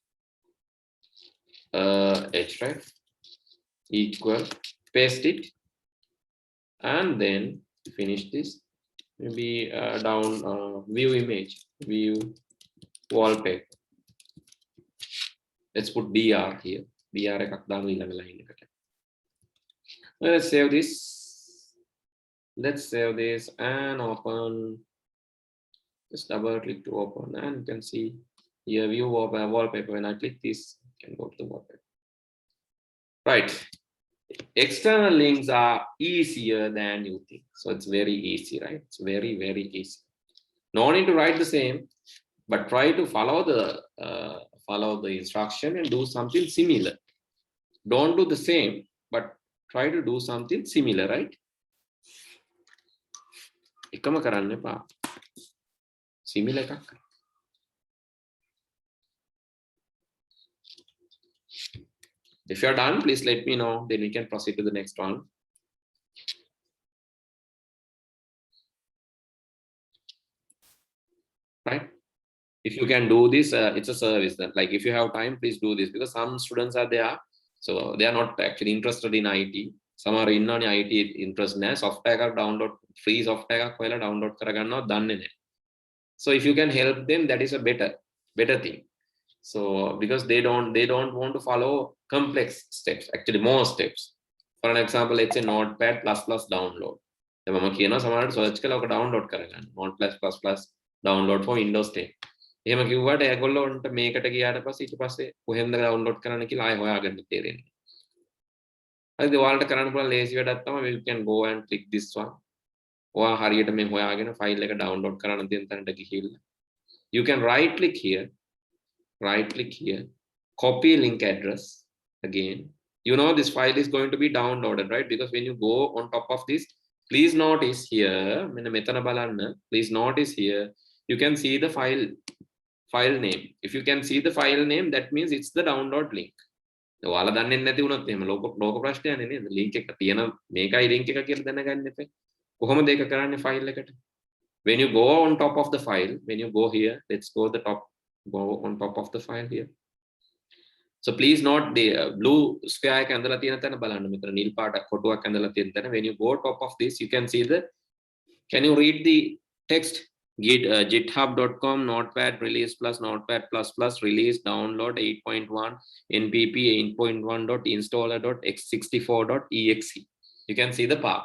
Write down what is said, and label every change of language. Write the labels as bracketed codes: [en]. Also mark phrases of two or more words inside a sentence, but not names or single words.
[en] href equal, paste it, and then finish this. Maybe down view image, view wallpaper. Let's put DR here. [si] DR එකක් දාමු ඊළඟ line එකට. [en] Let's save this. Let's save this and open. Just double click to open, and you can see here view wallpaper. When I click this, you can go to the wallpaper. Right. External links are easier than you think. So it's very easy, right? It's very, very easy. No need to write the same, but try to follow the instruction and do something similar. Don't do the same, but try to do something similar, right? [si] එකම කරන්න එපා. Similar එකක්. [en] If you're done, please let me know. Then we can proceed to the next one. Right? If you can do this, it's a service. That like if you have time, please do this, because some students are there, so they are not actually interested in IT. Some are in IT interest in software download, free software download [si] කරගන්නවා දන්නේ නැහැ. [en] So if you can help them, that is a better thing. So because they don't want to follow complex steps, actually more steps. For an example, let's say Notepad++ download. [si] දැන් මම කියනවා සමහරවිට search කරලා ඔක download කරගන්න. [en] Notepad++ download for Windows 10. [si] එහෙම කිව්වට ඒගොල්ලොන්ට මේකට ගියාට පස්සේ ඊට පස්සේ කොහෙන්ද download කරන්න කියලා ආයෙ හොයාගන්න තේරෙන්නේ. හරිද? ඔයාලට කරන්න පුළුවන් ලේසි වැඩක් තමයි [en] you can go and click this one. [si] ඔයා හරියට මේ හොයාගෙන ෆයිල් එක download කරන්න තියෙන තැනට ගිහිල්ලා [en] you can right click here, copy link address again. You know this file is going to be downloaded, right? Because when you go on top of this, please notice here, please notice here, you can see the file name. If you can see the file name, that means it's the download link. [si] ඔයාලා දන්නේ නැති වුණොත් එහෙම ලෝක ප්‍රශ්නයනේ නේද? link එක තියෙන මේකයි link එක කියලා දැනගන්න එපා. කොහොමද ඒක කරන්නේ file එකට? [en] When you go on top of the file, when you go here, let's go on top of the file here. So please note the blue square [si] එක ඇඳලා තියෙන තැන බලන්න. මෙතන නිල් පාට කොටුවක් ඇඳලා තියෙන තැන. [en] When you go top of this, you can see can you read the text? github.com notepad release plus notepad plus release download 8.1 npp 8.1.installer.x64.exe. You can see the path.